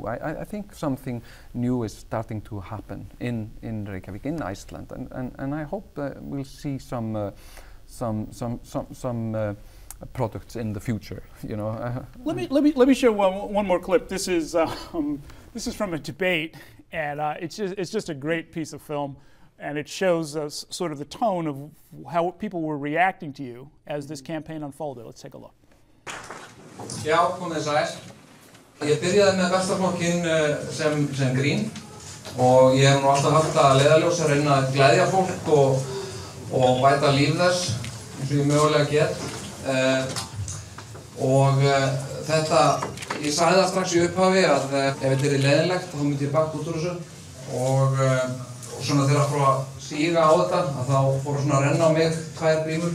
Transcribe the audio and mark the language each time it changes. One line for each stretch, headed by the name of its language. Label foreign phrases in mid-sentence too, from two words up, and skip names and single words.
English: I think something new is starting to happen in Reykjavik, in Iceland, and I hope we'll see some products in the future. Let me show one more clip. This is from a debate, and it's just a great piece of film. And it shows us sort of the tone of how people were reacting to you as this campaign unfolded. Let's take a look.
Icelandic: Já, komið sæl. Ég byrjaði með bestaflokkinn sem grín og ég hef nú alltaf haft það að leiðarljós að reyna að gleðja fólk og bæta líf þess eins og ég mögulega get. Þetta, ég sagði það strax í upphafi að ef þetta er leiðinlegt þá myndi ég bakka út úr þessu og svona þegar að fór að síga á þetta að þá fór svona að renna á mig tvær grímur.